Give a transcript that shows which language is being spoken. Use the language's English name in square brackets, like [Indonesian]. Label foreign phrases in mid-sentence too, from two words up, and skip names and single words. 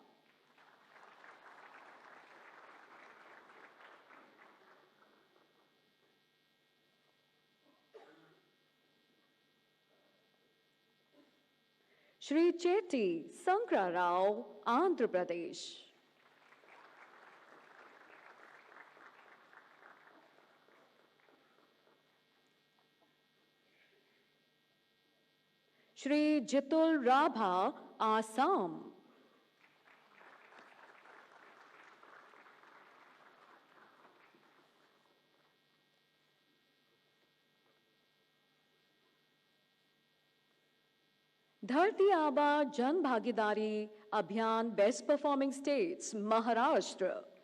[English] Shri Chetty Sankra Rao, Andhra Pradesh. Shri Jitul Rabha, Assam. [Hindi] धरती आबा जन भागीदारी अभियान [English] best performing states, [Hindi] महाराष्ट्र।